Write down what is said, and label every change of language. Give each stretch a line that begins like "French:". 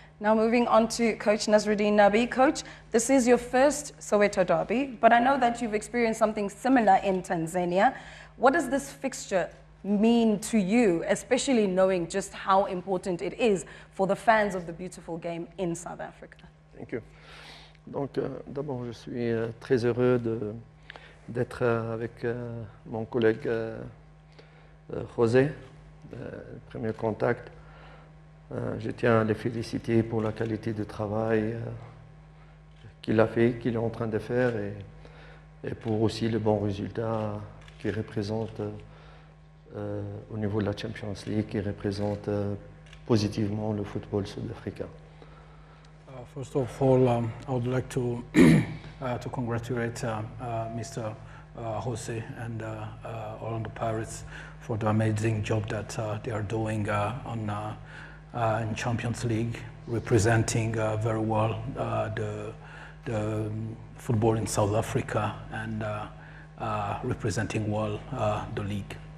English: Now moving on to Coach Nasruddin Nabi. Coach, this is your first Soweto derby, but I know that you've experienced something similar in Tanzania. What does this fixture mean to you, especially knowing just how important it is for the fans of the beautiful game in South Africa? Thank you.
French: Donc, d'abord, je suis très heureux d'être avec mon collègue José, premier contact. Je tiens à le féliciter pour la qualité de travail qu'il a fait, qu'il est en train de faire, et pour aussi le bon résultat qu'il représente au niveau de la Champions League, qui représente positivement le football sud-africain.
English: First of all, I would like to congratulate Mr. Jose and Olarndo Pirates for the amazing job that they are doing in Champions League, representing very well the football in South Africa and representing well the league.